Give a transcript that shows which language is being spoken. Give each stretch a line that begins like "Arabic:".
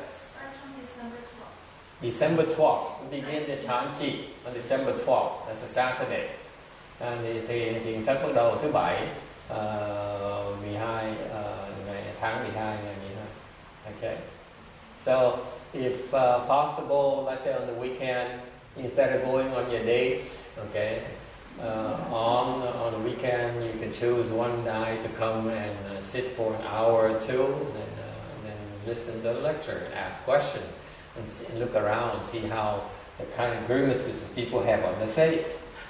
English: Starts from December 12th. December 12th. We begin the ChanQi on December 12th. That's a Saturday.
Vietnamese: Thì thiền thất bắt đầu thứ Bảy, 12 ngày tháng 12 ngày 12.
English: Okay. So if possible, let's say on the weekend, instead of going on your dates, okay, on the weekend you can choose one night to come and sit for an hour or two, and then listen to the lecture and ask questions and look around and see how the kind of grimaces people have on their face.